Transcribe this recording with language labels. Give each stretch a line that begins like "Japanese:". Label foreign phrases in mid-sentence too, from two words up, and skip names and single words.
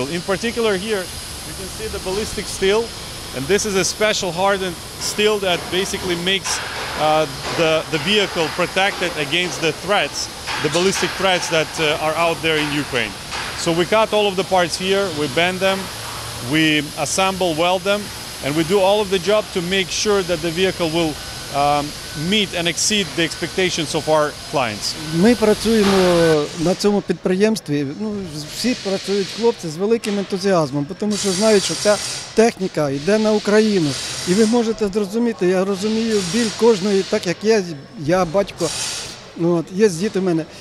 English: In particular here you can see the ballistic steel, and this is a special hardened steel that basically makes the vehicle protected against the threats, the ballistic threats that are out there in Ukraine. So we cut all of the parts here, we bend them, we assemble, weld them, and we do all of the job to make sure that the vehicle will meet and exceed the expectations of our clients.
Ukrainian: Ми працюємо на цьому підприємстві, всі працюють хлопці з великим ентузіазмом, тому що знають, що ця техніка йде на Україну. І ви можете зрозуміти, я розумію біль кожної, так як я батько, є діти в мене.